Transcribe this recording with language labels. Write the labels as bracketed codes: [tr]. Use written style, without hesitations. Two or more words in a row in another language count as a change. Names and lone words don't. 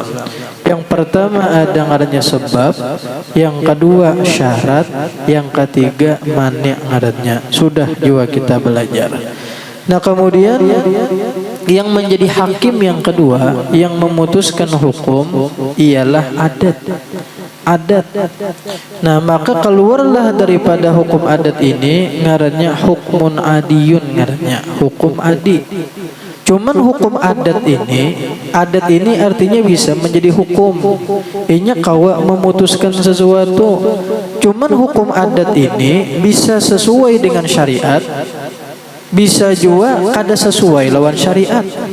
[id] Yang pertama ada ngarannya sebab, yang kedua syarat, yang ketiga mani' ngarannya. Sudah juga kita belajar. Nah, kemudian yang menjadi hakim yang kedua, yang memutuskan hukum ialah adat. Nah, maka keluarlah daripada hukum adat ini ngarannya [ar] hukmun adiyun, [id] ngarannya hukum adi. Cuman hukum adat ini artinya bisa menjadi hukum. [bjn] Inya kawa memutuskan sesuatu. [id] Cuman hukum adat ini bisa sesuai dengan syariat, bisa juga [bjn] kada sesuai lawan [id] syariat.